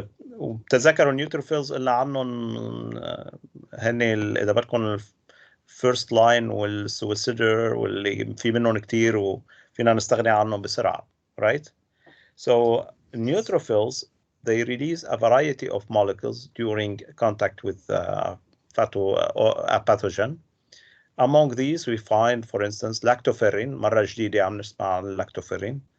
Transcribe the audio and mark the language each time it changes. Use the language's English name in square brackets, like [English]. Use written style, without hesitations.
[Arabic] وبتذكروا النيوتروفيلز اللي عنهم هن إذا بدكم [English] first line [Arabic] والsuicidar واللي في منهم كتير وفينا نستغني عنهم بسرعة. [English] Right? So neutrophils they release a variety of molecules during contact with a pathogen. Among these, we find, for instance, lactoferrin. [Arabic] مرة جديدة عم نسمع عن lactoferrin.